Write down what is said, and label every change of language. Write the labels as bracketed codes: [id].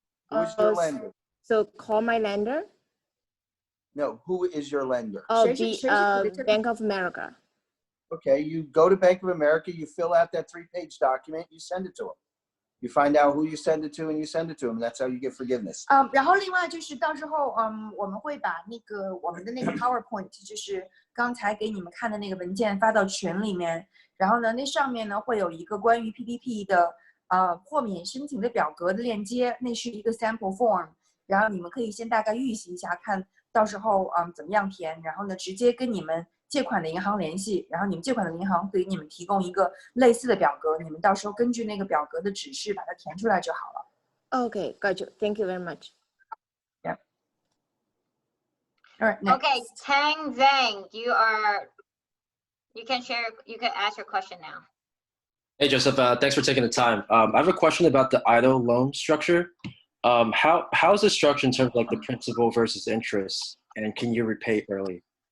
[en] Who's your lender? So call my lender? No, who is your lender? Oh, the Bank of America. Okay, you go to Bank of America, you fill out that 3-page document, you send it to them. You find out who you send it to and you send it to them. That's how you get forgiveness. [zh] 然后另外就是到时候我们会把我们的那个 PowerPoint， 就是刚才给你们看的那个文件发到群里面。然后呢，那上面呢会有一个关于 PPP 的豁免申请的表格的链接，那是一个 sample form。然后你们可以先大概预习一下，看到时候怎么样填。然后呢，直接跟你们借款的银行联系，然后你们借款的银行给你们提供一个类似的表格，你们到时候根据那个表格的指示把它填出来就好了。 [en] Okay, got you. Thank you very much. Yeah. All right. Next. Okay, Tang Zhang, you can ask your question now. Hey, Joseph, thanks for taking the time. I have a question about the EIDL loan structure. How is it structured in terms of like the principal versus interest, and can you repay early?